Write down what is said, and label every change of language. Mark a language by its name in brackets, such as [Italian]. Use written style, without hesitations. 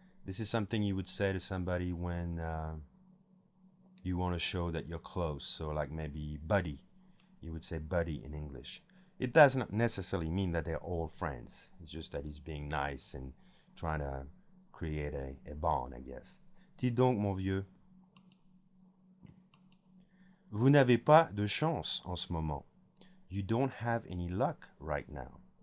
[English] This is something you would say to somebody when you want to show that you're close. So like maybe buddy. You would say buddy in English. It does not necessarily mean that they're old friends. It's just that he's being nice and trying to create a bond, I guess. [French] Dis donc, mon vieux. Vous n'avez pas de chance en ce moment. [English] You don't have any luck right now.